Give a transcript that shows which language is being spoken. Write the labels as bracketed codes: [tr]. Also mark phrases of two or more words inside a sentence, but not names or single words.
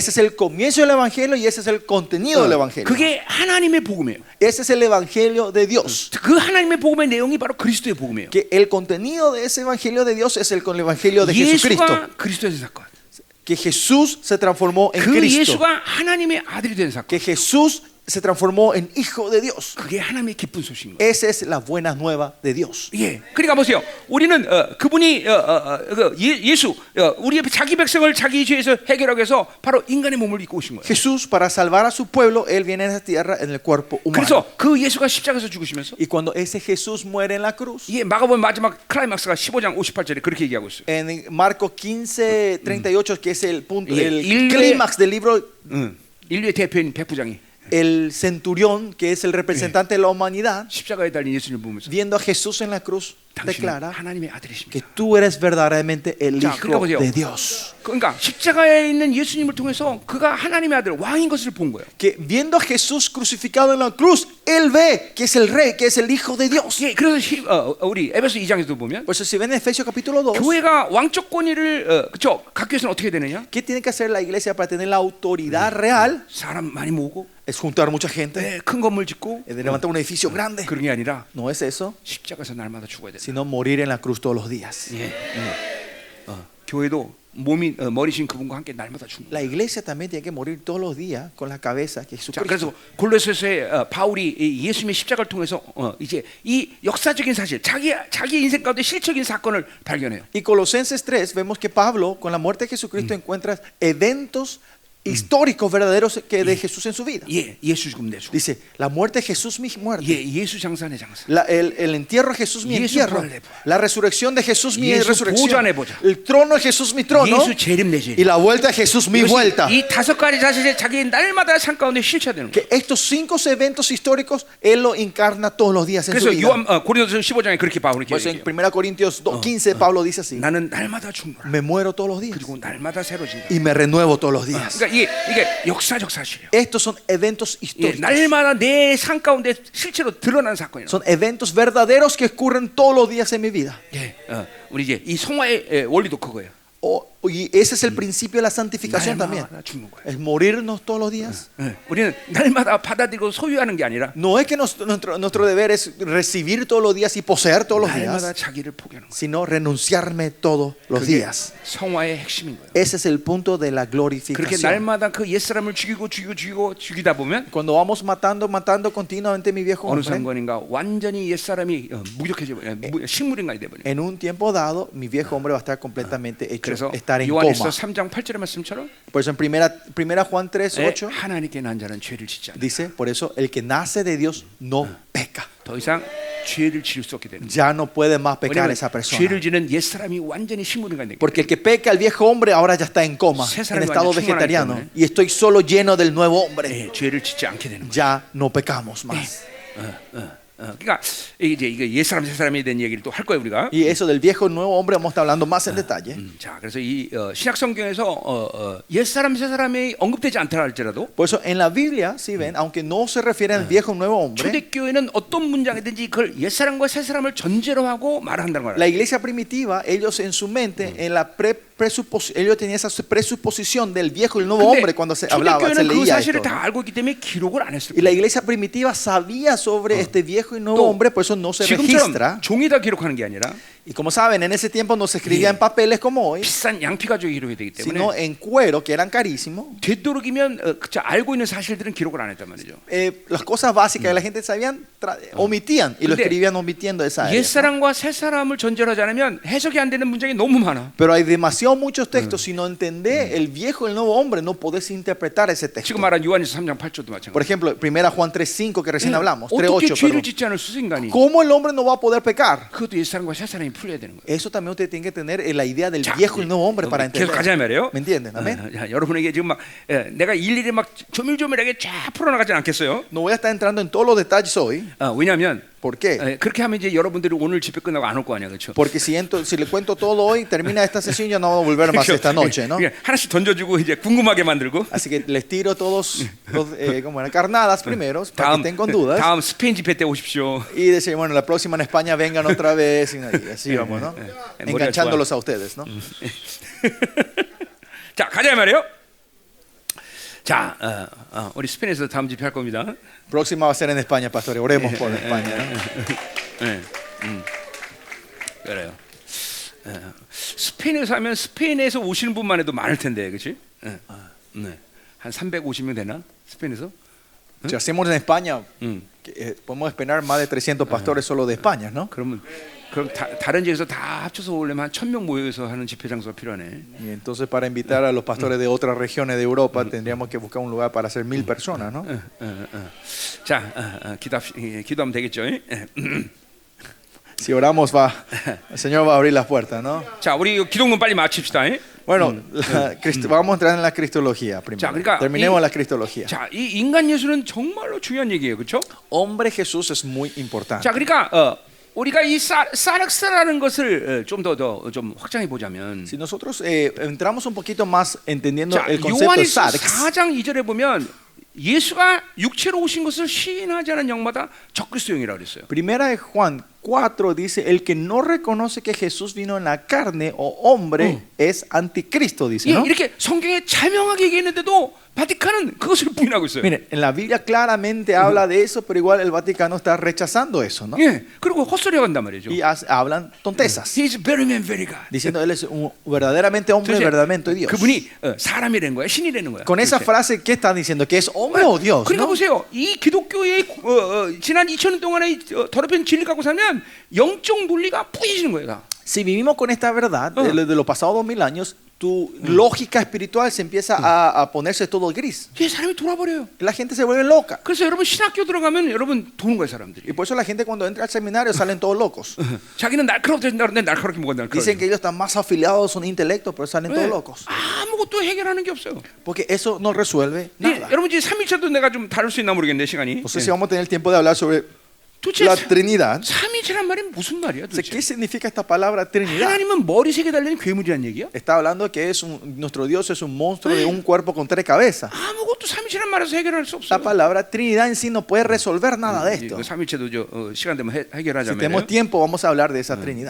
[es] Ese es el comienzo del Evangelio y ese es el contenido del Evangelio. [ko] 그게 하나님의 복음이에요. [es] Ese es el Evangelio de Dios. [ko] 그 하나님의 복음의 내용이 바로 그리스도의 복음이에요. [es] Que el contenido de ese Evangelio de Dios es el Evangelio de Jesucristo. [ko] 예수가 그리스도의 사건. [es] Que Jesús se transformó en [ko] 그 [es] Cristo. [ko] 예수가 하나님의 아들이 된 사건. [es] Que Jesús se transformó en Hijo de Dios. [ko] 그게 하나님의 기쁜 소식인 거예요. [es] Esa es la buena nueva de Dios. [ko] 예, 그러니까 보세요. 우리는 그분이 예수, 우리 자기 백성을 자기 죄에서 해결하기 위해서 바로 인간의 몸을 입고 오신 거예요. [es] Jesús, para salvar a su pueblo, Él viene a esta tierra en el cuerpo humano. [ko] 그래서 그 예수가 십자가에서 죽으시면서 [es] Y cuando ese Jesús muere en la cruz, [ko] 예, 마가복음 마지막 클라이막스가 15장 58절에 그렇게 얘기하고 있어요. [es] en Marcos 15:38, que es el punto, Y el el- clímax del libro, [ko] 인류의 대표인 백부장이 [es] el centurión, que es el representante de la humanidad, [ko] 십자가에 달린 예수님을 보면서 [es] viendo a Jesús en la cruz, [ko] 당신은 [es] declara [ko] 하나님의 [es] que [ko] 아들이십니다. [es] tú eres verdaderamente el [ko] 자, [es] Hijo [ko] 그러니까 보세요. [es] de Dios. [ko] 그러니까 십자가에 있는 예수님을 통해서 그가 하나님의 아들 왕인 것을 본 거예요. [es] Que viendo a Jesús crucificado en la cruz, Él ve que es el Rey, que es el Hijo de Dios. [ko] 예, 그래서 우리 에베소 2장에도 보면 [es] Por eso si ven en Efesios capítulo 2, [ko] 교회가 왕적 권위를 그렇죠? 갖기 위해서는 어떻게 되느냐? [es] ¿qué tiene que hacer la iglesia para tener la autoridad real? [ko] 사람 많이 모으고 [es] Es juntar mucha gente, [ko] 네, 큰 건물 짓고 [es] es de levantar un edificio grande. [ko] 그런 게 아니라 [es] No es eso, [ko] 십자가에서 날마다 죽어야 된다. [es] sino morir en la cruz todos los días. [ko] 예, 교회도 몸이 머리신 그분과 함께 날마다 죽는. [es] La iglesia también tiene que morir todos los días con la cabeza que es [ko] 자, [es] Jesucristo. [ko] 그래서 골로새서의 바울이 이 예수님의 십자가를 통해서 이제 이 역사적인 사실, 자기 인생 가운데 실적인 사건을 발견해요. [es] Y Colosenses 3 vemos que Pablo con la muerte de Jesucristo encuentra eventos históricos verdaderos que de Jesús en su vida. [ko] 예, 예수 죽음 내 죽음. [es] Dice, la muerte de Jesús mi muerte. [ko] 예, 예수 장사 내 장사. [es] El entierro de Jesús mi 예수 entierro. [ko] 부활 내 부활. [es] La resurrección de Jesús mi 예수 resurrección. [ko] 보좌 내 보좌. [es] El trono de Jesús mi trono. [ko] 예수 재림 내 재림. [es] Y la vuelta de Jesús mi vuelta. [ko] 이 다섯 가지 사실이 자기 날마다 삶 가운데 실체되는 거예요. [es] Que estos 5 eventos históricos Él lo encarna todos los días en su [ko] 그래서 [es] vida. [ko] 요한 고린도서 15장에 그렇게 바울이 [es] Por eso en [ko] 얘기해요. [es] 1 Corintios 15 Pablo dice así: [ko] 나는 날마다 죽노라. [es] me muero todos los días [ko] 그리고 날마다 새로진다. [es] y me renuevo todos los días. [ko] 그러니까 이게 역사적 사실이에요. [es] Estos son eventos [ko] 예, [es] históricos. [ko] 날마다 내 삶 가운데 실제로 드러난 사건이에요. [es] Son eventos verdaderos que ocurren todos los días en mi vida. [ko] 예, 우리 이제 이 성화의 원리도 그거예요. [es] Y ese es el principio de la santificación también. [ko] 날마다 죽는 거예요. [es] Es morirnos todos los días. [ko] 예, 우리는 날마다 받아들이고 소유하는 게 아니라 [es] No es que nuestro deber es recibir todos los días y poseer todos los [ko] 날마다 [es] días, [ko] 자기를 포기하는 거예요. [es] sino renunciarme todos los [ko] 그게 [es] días. [ko] 성화의 핵심인 거예요. [es] Ese es el punto de la [ko] 그렇게 [es] glorificación. [ko] 날마다 그 옛사람을 죽이다 보면 [es] Cuando vamos matando continuamente mi viejo [ko] 어느 [es] hombre, [ko] 순간인가 완전히 옛사람이 무력해져 식물인간이 돼 버려. [es] en un tiempo dado mi viejo hombre va a estar completamente hecho, [ko] 그래서 [es] estar en [ko] 요한에서 [es] coma. [ko] 3장 8절의 말씀처럼 [es] Por eso en primera Juan 3:8 [ko] 하나님께 난 자는 죄를 짓지 않아. [es] dice, por eso el que nace de Dios no peca. [ko] 더 이상 죄를 지을 수 없게 되는 거예요. [es] ya no puede más pecar [ko] 왜냐하면 [es] esa persona. [ko] 죄를 지는 옛 사람이 완전히 식물인간이 되기 [es] Porque el que peca, el viejo hombre, ahora ya está en coma, [ko] 새 [es] en [ko] 사람이 [es] estado [ko] 완전 [es] vegetariano. [ko] 충만하기 때문에. [es] Y estoy solo lleno del nuevo hombre. [ko] 때문에 죄를 짓지 않게 되는 거예요. [es] Ya no pecamos más. [ko] 그러니까 이제 이거 옛 사람 새 사람에 대한 얘기를 또 할 거예요 우리가. [es] Y eso del viejo y nuevo hombre vamos a estar hablando más en detalle. [ko] 자, 그래서 이 신약 성경에서 옛 사람 새 사람이 언급되지 않더라 할지라도 [es] Por eso en la Biblia, si ven, aunque no se refiere al viejo y nuevo hombre, [ko] 초대교회는 어떤 문장이든지 그걸 옛 사람과 새 사람을 전제로 하고 말한다는 거예요. [es] la iglesia primitiva, ellos en su mente, en la ellos tenían esa presuposición del viejo y el nuevo hombre cuando se hablaba, se [ko] 초대교회는 그 [es] leía [ko] 사실을 [es] esto. [ko] 다 알고 있기 때문에 기록을 안 했을 [es] Y la [ko] 거예요. [es] iglesia primitiva sabía sobre este viejo y nuevo [ko] 또 [es] hombre, por eso no se registra. [ko] 지금처럼 종이다 기록하는 게 아니라 [es] Y como saben, en ese tiempo no se escribía en papeles como hoy, [ko] 비싼 양피 가죽이 기록이 되기 [es] sino [ko] 때문에 [es] en cuero, que eran carísimos. [ko] 되도록이면 알고 있는 사실들은 기록을 안 했단 말이죠. [es] Las cosas básicas que la gente sabían, omitían y lo [ko] 근데 [es] escribían omitiendo esa área. [ko] 옛 사람과 새 사람을 전제로 하지 않으면 해석이 안 되는 문장이 너무 많아. [es] Pero hay demasiado muchos textos. Si no entendés el viejo y el nuevo hombre, no podés interpretar ese texto. [ko] 지금 말한 요한에서 3장 8절도 [es] Por [ko] 마찬가지. [es] ejemplo, 1 Juan 3:5 que recién hablamos, [ko] 어떻게 [es] 3:8. [ko] 죄를 [es] Perdón. [ko] 짓지 않을 수 있어 인간이? [es] ¿Cómo el hombre no va a poder pecar? [ko] 그것도 옛 사람과 새 사람이 풀려야 되는 거예요. [es] Eso también usted tiene que tener la idea del [ko] 자, [es] viejo y el nuevo hombre para [ko] 계속 가자 [es] entender. [ko] 말이에요. [es] ¿Me entienden? Amén. [ko] 자, 여러분에게 지금 막 내가 일일이 막 조밀조밀하게 쫙 풀어나가진 않겠어요. [es] No voy a estar entrando en todos los detalles hoy. [ko] 왜냐하면 [es] ¿Por qué? [ko] 그렇게 하면 이제 여러분들이 오늘 집회 끝나고 안 올 거 아니야, 그렇죠? [es] Porque si le cuento todo hoy, termina esta sesión, ya no vamos a volver más esta noche, ¿no? [ko] 하나씩 던져주고 이제 궁금하게 만들고. [es] Así que les tiro todos como eran carnadas primero, para que estén con dudas. [ko] 다음 스페인 집회 때 오십시오. [es] Y decir, bueno, la próxima en España vengan otra vez. Y así vamos, ¿no? Enganchándolos a ustedes, ¿no? [ko] 자, 가자 말이에요. 자, 우리 스페인에서 다음 집회 할 겁니다. [es] Próxima va a ser en España, pastores. Oremos por España, ¿no? [ko] 그래요. 스페인에서 하면 스페인에서 오시는 분만 해도 많을 텐데, 그렇지? 한 350명 되나? 스페인에서? [es] Si hacemos en España, podemos esperar más de 300 pastores solo de España, ¿no? [ko] 그럼 다른 지역에서 다 합쳐서 오려면 한 1,000명 모여서 하는 집회 장소가 필요하네. [es] Y entonces para invitar a los pastores de otras regiones de Europa tendríamos que buscar un lugar para hacer 1000 personas, ¿no? [ko] 자, 기도하면 되겠죠? [es] Si oramos el Señor va a abrir las puertas, ¿no? [ko] 자, 우리 기독론 빨리 마칩시다. [es] Bueno, vamos a entrar en la cristología primero. [ko] 그러니까 [es] Terminemos la cristología. [ko] 자, 이 인간 예수는 정말로 중요한 얘기예요, 그렇죠? [es] Hombre Jesús es muy importante. [ko] 자, 그러니까 우리가 이 사르스라는 것을 좀 더 좀 확장해 보자면, [es] Si nosotros entramos un poquito más entendiendo [ko] 자, [es] el concepto de [ko] 요한일서 [es] sarx, [ko] 4장 2절에 보면 예수가 육체로 오신 것을 시인하지 않은 영마다 적그리스도형이라고 그랬어요. [es] Primera de Juan 4 dice, el que no reconoce que Jesús vino en la carne o hombre es anticristo, dice, ¿no? [ko] 이렇게 성경에 자명하게 얘기했는데도 바티칸은 그것을 부인하고 있어요. [es] Miren, en la Biblia claramente habla de eso, pero igual el Vaticano está rechazando eso, ¿no? [ko] 예, 그리고 헛소리가 간단 말이죠. [es] Y hablan tontezas, [en] He is very man, very God. [es] diciendo él es verdaderamente hombre, [ko] 도대체 [es] verdaderamente Dios. [ko] 그분이 사람이라는 거야, 신이라는 거야. [es] Con esa [ko] 도대체. [es] frase, ¿qué están diciendo? ¿Que es hombre o Dios? [ko] 그러니까 [es] ¿no? [ko] 보세요. 이 기독교의 지난 2000년 동안의 더럽힌 진리 갖고 살면 영적 논리가 뿌얘지는 거예요. 다. [es] Si vivimos con esta verdad de los pasados 2000 años, tu lógica espiritual se empieza a ponerse todo gris. [ko] 이 사람이 돌아버려요. [es] La gente se vuelve loca. [ko] 그래서 여러분 신학교 들어가면 여러분 도는 거예요, 사람들이. [es] Y por eso la gente cuando entra al seminario salen todos locos. [ko] 자기는 날카롭다는데 날카롭게 뭐가 [es] Dicen [ko] 날카롭게. [es] que ellos están más afiliados, son intelectos, pero salen todos locos. [ko] 아무것도 해결하는 게 없어요. [es] Porque eso no resuelve [ko] 예, [es] nada. [ko] 여러분 이제 3일차도 내가 좀 다룰 수 있나 모르겠네 시간이. [es] No sé si vamos a tener el tiempo de hablar sobre [ko] 도대체 [es] la Trinidad. [ko] 3일차란 말이 무슨 말이야 [es] O sea, ¿qué [ko] 도대체? [es] significa esta palabra Trinidad? [ko] 하나님은 머리 세개 달린 괴물이란 얘기야? [es] Está hablando que nuestro Dios es un monstruo de un cuerpo con 3 cabezas. [ko] 아무것도 3일차란 말에서 해결할 수 없어. [es] La palabra Trinidad en sí no puede resolver nada de esto. [ko] 3일차도 시간 되면 [es] Si [ko] 해결하자면. [es] tenemos tiempo, vamos a hablar de esa Trinidad.